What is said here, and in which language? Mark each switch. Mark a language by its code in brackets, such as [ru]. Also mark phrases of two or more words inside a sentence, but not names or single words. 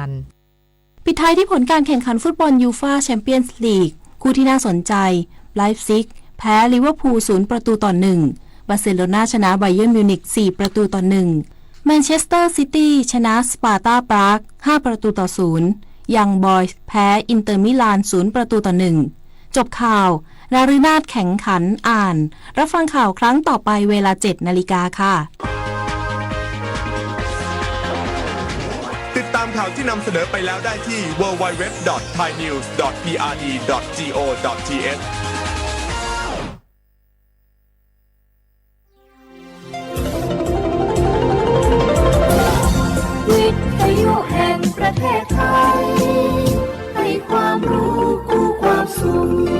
[th] ปิดท้ายที่ผลการแข่งขันฟุตบอลยูฟ่าแชมเปี้ยนส์ลีกคู่ที่น่าสนใจไลฟ์ซิกแพ้ลิเวอร์พูล0-1 บาร์เซโลนาชนะไบเยิร์นมิวนิก4-1 แมนเชสเตอร์ซิตี้ชนะสปาร์ตาปราก5-0 ยังบอยส์แพ้อินเตอร์มิลาน0-1 จบข่าวนารินาถแข่งขันอ่านรับฟังข่าวครั้งต่อไปเวลา 7 นาฬิกาค่ะ ติดตามข่าวที่นำเสนอไปแล้วได้ที่ www.thainews.prd.go.th วิทยุแห่งประเทศไทยให้ความรู้คู่ความสุข